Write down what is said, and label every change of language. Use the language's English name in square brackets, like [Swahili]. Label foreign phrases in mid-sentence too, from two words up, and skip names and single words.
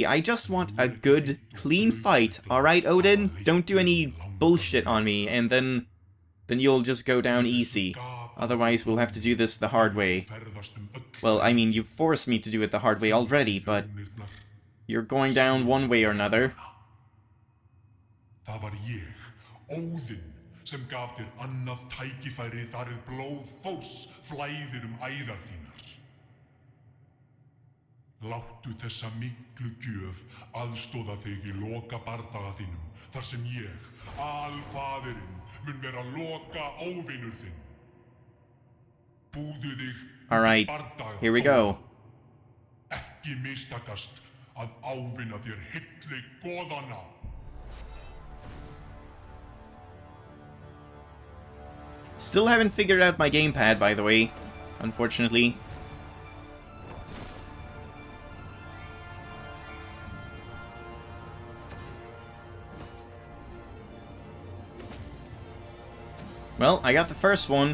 [English] I just want a good, clean fight, alright, Odin? Don't do any bullshit on me, and then you'll just go down easy. Otherwise, we'll have to do this the hard way. Well, I mean, you've forced me to do it the hard way already, but you're going down one way or another. [Icelandic] Það var ég, Óðinn, sem gaf þér annað tækifæri þar blóð Þórs flæðir æðar þínar. Láttu þessa miklu gjöf aðstoða þig í loka bardaga þínum, þar sem ég, alfaðirinn, mun vera loka óvinur þinn. Búðu þig [English] Alright, here we go. [Icelandic] Ekki mistakast að ávinna þér hilli goðanna. [English] Still haven't figured out my gamepad, by the way, unfortunately. Well, I got the first one.